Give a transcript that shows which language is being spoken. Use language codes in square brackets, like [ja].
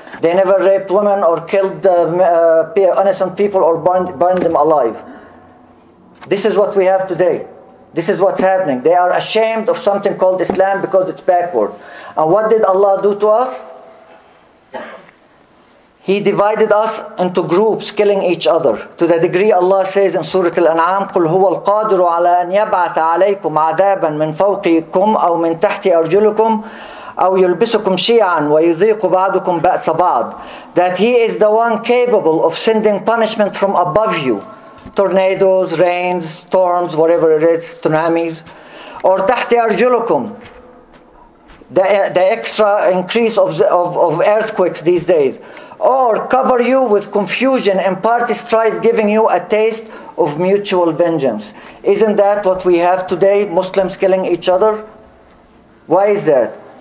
[en] They never raped women or killed innocent people or burned them alive. This is what we have today. This is what's happening. They are ashamed of something called Islam because it's backward. And what did Allah do to us? He divided us into groups, killing each other. [ar] To the degree Allah says in Surah Al-An'am, قُلْ هُوَ الْقَادِرُ عَلَىٰ أَنْ يَبْعَثَ عَلَيْكُمْ عَذَابًا مِنْ فَوْقِكُمْ أَوْ مِنْ تَحْتِ أَرْجُلِكُمْ أَوْ يُلْبِسُكُمْ شِيَعًا وَيُذِيقُ بَعْضُكُمْ بَأْسَ بَعْضٍ. [en] That He is the one capable of sending punishment from above you. Tornadoes, rains, storms, whatever it is, tsunamis. [ar] Or تَحْتِ أَرْجُلِكُمْ. [en] The extra increase of earthquakes these days. Or cover you with confusion and party strife, giving you a taste of mutual vengeance. Isn't that what we have today? Muslims killing each other? Why is that?